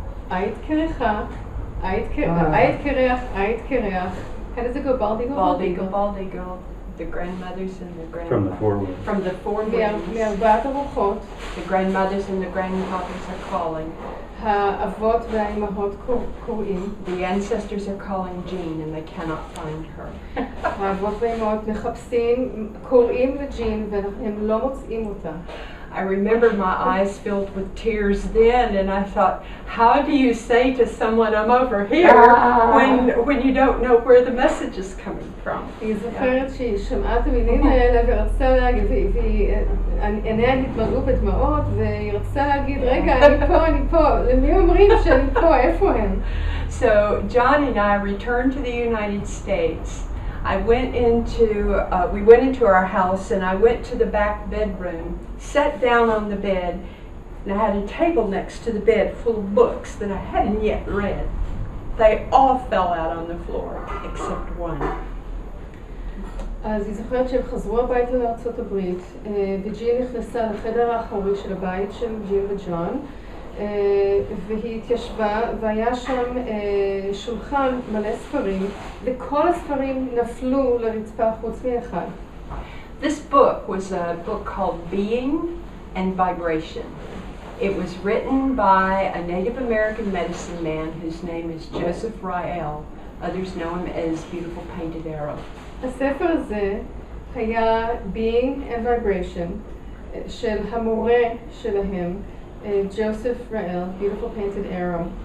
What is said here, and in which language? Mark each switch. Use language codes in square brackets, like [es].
[he] היית קרחה, היית קרח, היית קרח. [en] How does it go? Bald eagle? Bald eagle, bald eagle. The grandmothers and the grandfathers. From the four winds. From the four winds. [he] מארבעת הרוחות. [en] The grandmothers and the grandfathers are calling. [he] האבות והאימהות קוראים. [en] The ancestors are calling Jeanne and they cannot find her. [he] האבות והאימהות מחפשים, קוראים לג'ין והם לא מוצאים אותה. [en] I remember my eyes filled with tears then, and I thought, how do you say to someone, I'm over here, when you don't know where the message is coming from? [he] היא זוכרת שהיא שמעה את המילים האלה ורצתה להגיד, עיניה התמלאו בדמעות, והיא רצתה להגיד, רגע, אני פה, למי אומרים שאני פה, איפה הם? [en] So John and I returned to the United States. We went into our house and I went to the back bedroom, sat down on the bed, and I had a table next to the bed full of books that I hadn't yet read. They all fell out on the floor, except one. [he] אז היא זוכרת שהם חזרו הביתה לארצות הברית, וג'ין נכנסה לחדר האחורי של הבית של ג'ין וג'ון, והיא התיישבה, והיה שם שולחן מלא ספרים, וכל הספרים נפלו לרצפה חוץ מאחד. [en] This book was a book called Being and Vibration. It was written by a Native American medicine man whose name is Joseph Rael. Others know him as Beautiful Painted Arrow. [he] הספר הזה היה Being and Vibration של המורה שלהם, Joseph Rael, Beautiful Painted Arrow.